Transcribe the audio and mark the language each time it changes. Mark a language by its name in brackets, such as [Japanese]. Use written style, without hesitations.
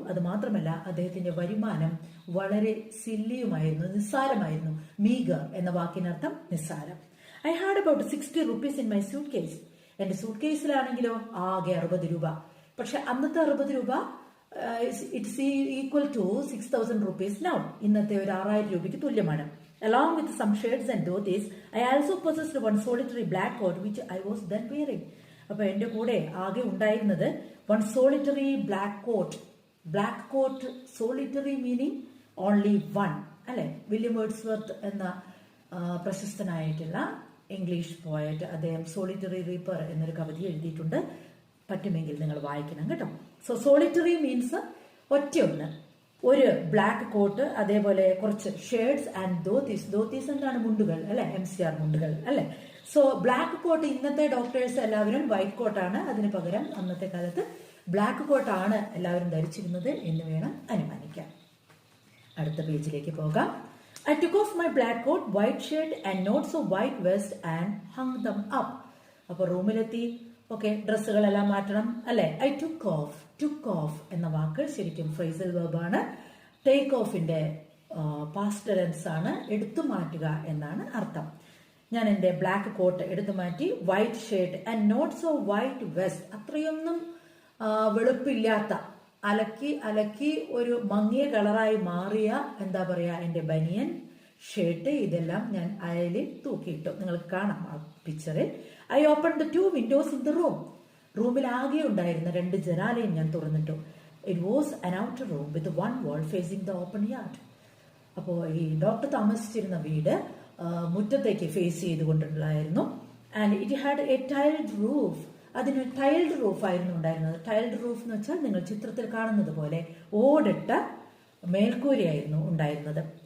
[Malayalam] അത് മാത്രമല്ല, അദ്ദേഹത്തിന്റെ വരുമാനം വളരെ സില്ലിയുമായിരുന്നു, നിസ്സാരമായിരുന്നു. മീഗർ എന്ന വാക്കിനർത്ഥം നിസ്സാരം. [English] I had about 60 rupees in my suitcase. [Malayalam] എന്റെ സൂട്ട് കേസിലാണെങ്കിലോ ആകെ 60 രൂപ. പക്ഷെ അന്നത്തെ 60 രൂപ [English] It's equal to 6,000 rupees now. [Malayalam] ഇന്നത്തെ ഒരു 6,000 രൂപയ്ക്ക് തുല്യമാണ്. [English] Along with some shirts and dhotis, I also possessed one solitary black coat which I was then wearing. [Malayalam] അപ്പൊ എന്റെ കൂടെ ആകെ ഉണ്ടായിരുന്നത് [English] one solitary black coat. Black coat, solitary meaning only one അല്ലെ. [Malayalam] വില്യം വേർഡ്സ്വർത്ത് എന്ന പ്രശസ്തനായിട്ടുള്ള ഇംഗ്ലീഷ് പോയറ്റ്, അദ്ദേഹം solitary Reaper എന്നൊരു കവിത എഴുതിയിട്ടുണ്ട്. പറ്റുമെങ്കിൽ നിങ്ങൾ വായിക്കണം കേട്ടോ. [English] so solitary means [Malayalam] ഒറ്റയൊന്ന്, ഒരു ബ്ലാക്ക് കോട്ട്, അതേപോലെ കുറച്ച് ഷേർട്സ് ആൻഡ് ധോത്തീസ്. ധോത്തീസ് എന്താണ്? മുണ്ടുകൾ അല്ലെ, MCR മുണ്ടുകൾ അല്ലെ. സോ ബ്ലാക്ക് കോട്ട്, ഇന്നത്തെ ഡോക്ടേഴ്സ് എല്ലാവരും വൈറ്റ് കോട്ടാണ്, അതിന് പകരം അന്നത്തെ കാലത്ത് ബ്ലാക്ക് കോട്ടാണ് എല്ലാവരും ധരിച്ചിരുന്നത് എന്ന് വേണം അനുമാനിക്കാൻ. അടുത്ത പേജിലേക്ക് പോകാം. [English] I took off my black coat, white shirt and not so white vest and hung them up. [Malayalam] അപ്പൊ റൂമിലെത്തി. ഓക്കെ, ഡ്രസ്സുകളെല്ലാം മാറ്റണം അല്ലെ. ഐ ടുക്ക് ഓഫ് എന്ന വാക്ക് ശരിക്കും ഫ്രേസൽ വെർബാണ്. ടേക്ക് ഓഫിന്റെ പാസ്റ്റ് ടെൻസ് ആണ്. എടുത്തു മാറ്റുക എന്നാണ് അർത്ഥം. ഞാൻ എന്റെ ബ്ലാക്ക് കോട്ട് എടുത്തു മാറ്റി. [English] White shirt and not so white vest. [Malayalam] അത്രയൊന്നും വെളുപ്പില്ലാത്ത, അലക്കി ഒരു മങ്ങിയ കളറായി മാറിയ എന്റെ ബനിയൻ, ഷർട്ട്, ഇതെല്ലാം ഞാൻ അയലിൽ തൂക്കിയിട്ടു. നിങ്ങൾക്ക് കാണാം ആ പിക്ചറിൽ. [English] I open the 2 windows in the room. [Malayalam] റൂമിൽ ആകെ ഉണ്ടായിരുന്ന 2 ജനാലയും ഞാൻ തുറന്നിട്ടു. [English] It was an outer room with one wall facing the open yard. [Malayalam] അപ്പോൾ ഈ ഡോക്ടർ താമസിച്ചിരുന്ന വീട് മുറ്റത്തേക്ക് face ചെയ്തുകൊണ്ടുള്ളതായിരുന്നു. [English] And it had a tiled roof. [Malayalam] അതിന് ടൈൽഡ് റൂഫ് ആയിരുന്നു ഉണ്ടായിരുന്നത്. ടൈൽഡ് റൂഫ് എന്ന് വെച്ചാൽ നിങ്ങൾ ചിത്രത്തിൽ കാണുന്നത് പോലെ ഓടിട്ട മേൽക്കൂരയായിരുന്നു ഉണ്ടായിരുന്നത്.